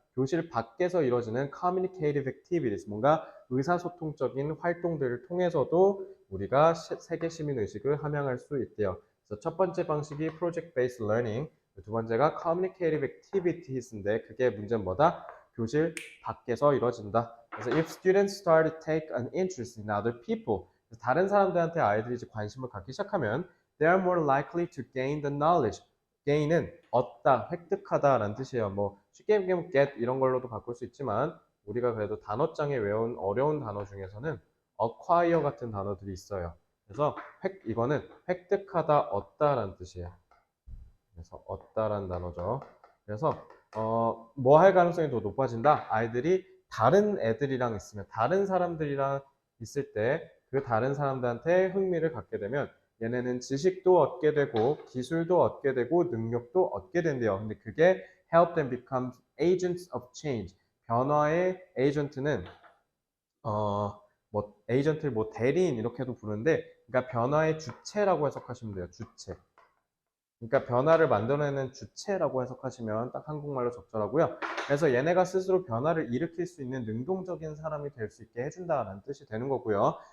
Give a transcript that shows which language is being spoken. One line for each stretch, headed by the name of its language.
Korean: 교실 밖에서 이루어지는 communicative activities, 뭔가 의사소통적인 활동들을 통해서도 우리가 세계 시민 의식을 함양할 수 있대요. 그래서 첫 번째 방식이 project based learning, 두 번째가 communicative activities인데 그게 문제는 뭐다? 교실 밖에서 이루어진다.
English: 그래서 if students start to take an interest in other people,
Korean: 다른 사람들한테 아이들이 이제 관심을 갖기 시작하면
English: they are more likely to gain the knowledge.
Korean: gain은 얻다, 획득하다라는 뜻이에요. 뭐 쉽게 얘기하면 get 이런 걸로도 바꿀 수 있지만 우리가 그래도 단어장에 외운 어려운 단어 중에서는 acquire 같은 단어들이 있어요. 그래서 이거는 획득하다, 얻다라는 뜻이에요. 그래서 얻다라는 단어죠. 그래서 뭐 할 가능성이 더 높아진다? 아이들이 다른 애들이랑 있으면, 다른 사람들이랑 있을 때 그 다른 사람들한테 흥미를 갖게 되면 얘네는 지식도 얻게 되고 기술도 얻게 되고 능력도 얻게 된대요. 근데 그게
English: help them become agents of change.
Korean: 변화의 에이전트는 뭐 에이전트를 뭐 대리인 이렇게도 부르는데, 그러니까 변화의 주체라고 해석하시면 돼요. 주체. 그러니까 변화를 만들어내는 주체라고 해석하시면 딱 한국말로 적절하고요. 그래서 얘네가 스스로 변화를 일으킬 수 있는 능동적인 사람이 될 수 있게 해준다는 뜻이 되는 거고요.